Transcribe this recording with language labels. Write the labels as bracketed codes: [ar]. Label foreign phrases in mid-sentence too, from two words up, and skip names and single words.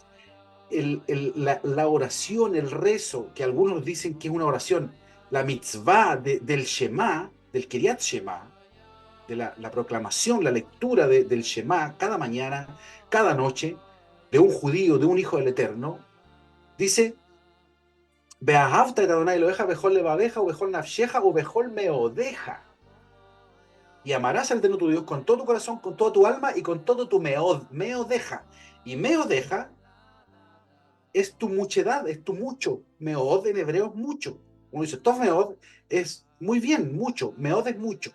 [es] La oración, el rezo, que algunos dicen que es una oración, la mitzvah del Shema, del Kiryat Shema, de la proclamación, la lectura del Shema cada mañana, cada noche, de un judío, de un hijo del Eterno, dice, [he] ואהבת את אדני אלהיך בכל לבבך ובכל נפשך ובכל מאדך. [es] Y amarás al Eterno tu Dios con todo tu corazón, con toda tu alma y con todo tu meodeja. Y meodeja es tu muchedad, es tu mucho. Meod en hebreo es mucho. Uno dice, [he] טוב מאוד [es] es muy bien, mucho. Meod es mucho.